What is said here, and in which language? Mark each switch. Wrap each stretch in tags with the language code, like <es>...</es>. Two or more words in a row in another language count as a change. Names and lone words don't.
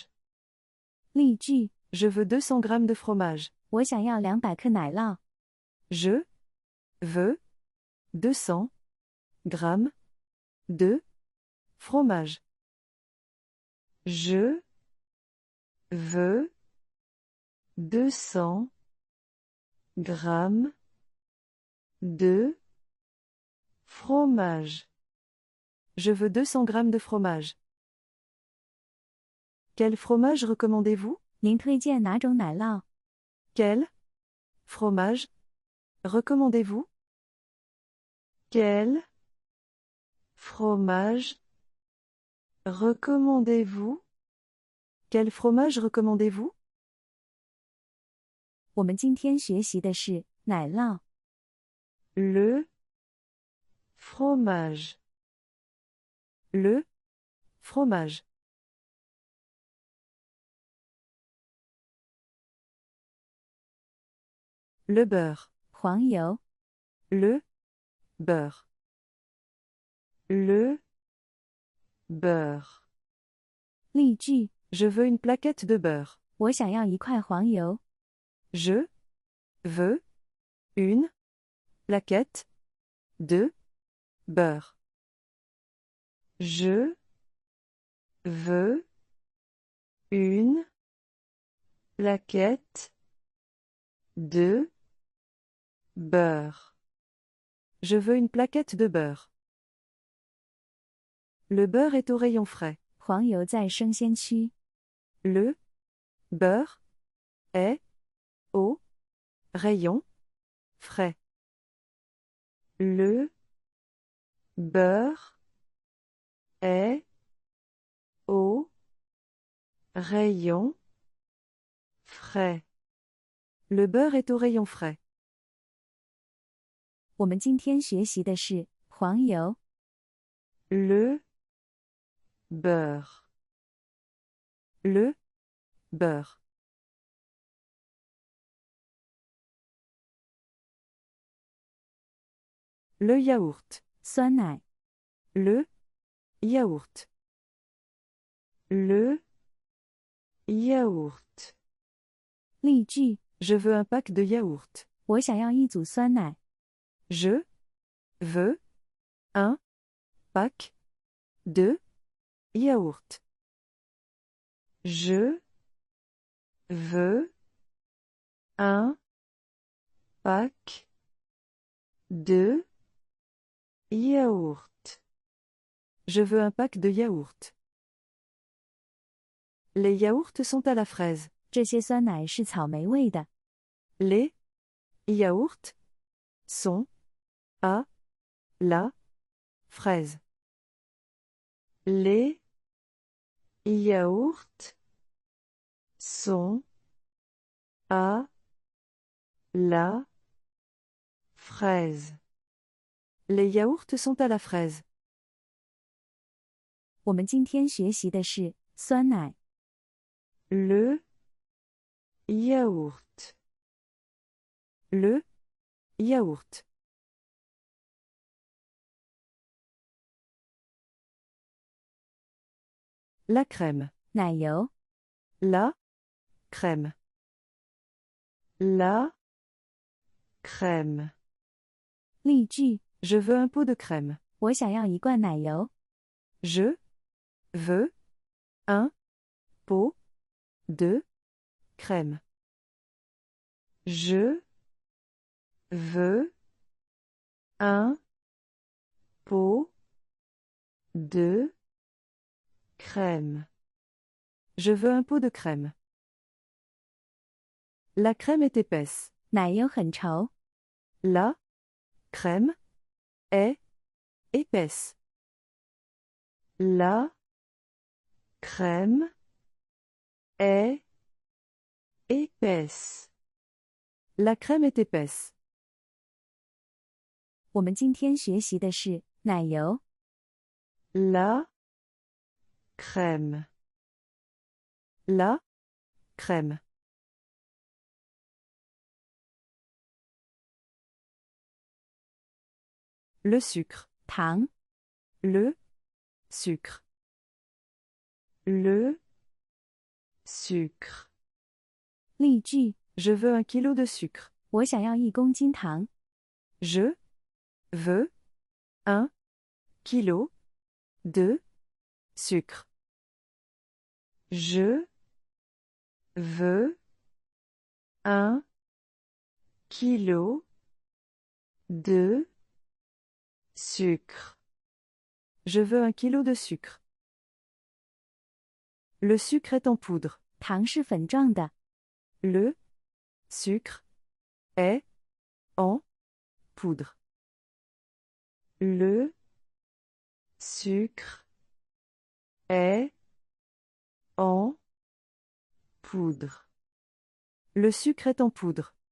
<zh>例句：</zh> <fr>Je veux 200 grammes de fromage.</fr> <zh>我想要200克奶酪。</zh> <fr>Je veux 200 grammes de fromage. Je veux 200 grammes de fromage. Je veux 200 grammes de fromage. Quel fromage recommandez-vous?</fr> <zh>您推荐哪种奶酪？</zh> <fr>Quel fromage recommandez-vous? Quel fromage recommandez-vous? Quel fromage recommandez-vous?</fr> <zh>我们今天学习的是奶酪。</zh> <fr>Le fromage. Le fromage. Le beurre.</fr> <zh>黄油。</zh> <fr>Le beurre. Le beurre.</fr> <zh>例句：</zh> <fr>Je veux une plaquette de beurre.</fr> <zh>我想要1块黄油。</zh> <fr>Je veux une plaquette de beurre. Je veux une plaquette de beurre. Je veux une plaquette de beurre. Le beurre est au rayon frais.</fr> <zh>黄油在生鲜区。</zh> <fr>Le beurre est au rayon frais. Le beurre est au rayon frais. Le beurre est au rayon frais.</fr> <zh>我们今天学习的是黄油、</zh> <fr>Le beurre. Le beurre. Le yaourt.</fr> <zh>酸奶、</zh> <fr>Le yaourt. Le yaourt.</fr> <zh>例句：</zh> <fr>Je veux un pack de yaourt.</fr> <zh>我想要一组酸奶。</zh> <fr>Je veux un pack de yaourt. Je veux un pack de yaourt. Je veux un pack de yaourt. Les yaourts sont à la fraise.</fr> <zh>这些酸奶是草莓味的。</zh> <fr>Les yaourts sont à la fraise. Les yaourts sont à la fraise. Les yaourts sont à la fraise.</fr> <zh>我们今天学习的是酸奶、</zh> <fr>Le yaourt. Le yaourt. La crème.</fr> <zh>奶油、</zh> <fr>La crème. La crème.</fr> <zh>例句：</zh> <fr>Je veux un pot de crème.</fr> <zh>我想要一罐奶油。</zh> <fr>Je veux un pot de crème. Je veux un pot de crème. Je veux un pot de crème. La crème est épaisse.</fr> <zh>奶油很稠。</zh> <fr>La crème est épaisse. La crème est épaisse. La crème est épaisse.</fr> <zh>我们今天学习的是奶油、</zh> <fr>La crème. La crème. Le sucre.</fr> <zh>糖、</zh> <fr>Le sucre. Le sucre.</fr> <zh>例句：</zh> <fr>Je veux 1 kilo de sucre.</fr> <zh>我想要1公斤糖。</zh> <fr>Je veux 1 kilo de sucre. Je veux 1 kilo de sucre. Je veux 1 kilo de sucre. Le sucre est en poudre.</fr> <zh>糖是粉状的。</zh> <fr>Le sucre est en poudre. Le sucre est en poudre. Le sucre est en poudre.</fr>